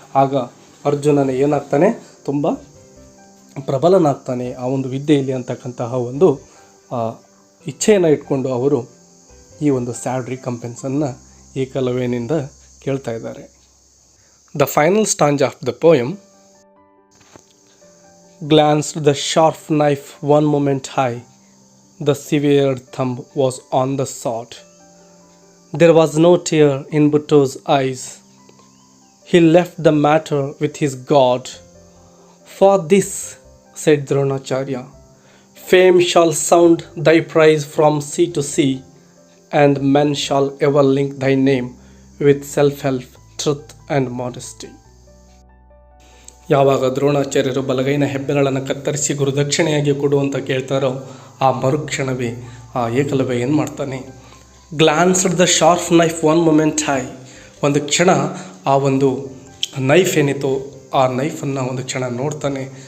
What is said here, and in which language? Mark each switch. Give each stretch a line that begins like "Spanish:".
Kannada: ಆಗ ಅರ್ಜುನನ ಏನಾಗ್ತಾನೆ, ತುಂಬ ಪ್ರಬಲನಾಗ್ತಾನೆ ಆ ಒಂದು ವಿದ್ಯೆಯಲ್ಲಿ ಅಂತಕ್ಕಂತಹ ಒಂದು ಇಚ್ಛೆಯನ್ನು ಇಟ್ಕೊಂಡು ಅವರು ಈ ಒಂದು ಸ್ಯಾಡ್ ರಿಕಂಪೆನ್ಸನ್ನು ಏಕಲವ್ಯನಿಂದ ಕೇಳ್ತಾ ಇದ್ದಾರೆ.
English: The final stanza of the poem. Glanced the sharp knife one moment high, the severed thumb was on the sod. There was no tear in Buddha's eyes. He left the matter with his God. For this, said Dronacharya, fame shall sound thy praise from sea to sea, and men shall ever link thy name with self-help, truth and modesty.
Kannada: ಯಾವಾಗ ದ್ರೋಣಾಚಾರ್ಯರು ಬಲಗೈನ ಹೆಬ್ಬೆರಳನ್ನು ಕತ್ತರಿಸಿ ಗುರುದಕ್ಷಿಣೆಯಾಗಿ ಕೊಡು ಅಂತ ಕೇಳ್ತಾರೋ ಆ ಮರುಕ್ಷಣವೇ ಆ ಏಕಲವ್ಯ ಏನು ಮಾಡ್ತಾನೆ,
English: glanced the sharp knife one moment high,
Kannada: ಒಂದು ಕ್ಷಣ ಆ ಒಂದು ನೈಫ್ ಏನಿತ್ತು ಆ ನೈಫನ್ನು ಒಂದು ಕ್ಷಣ ನೋಡ್ತಾನೆ.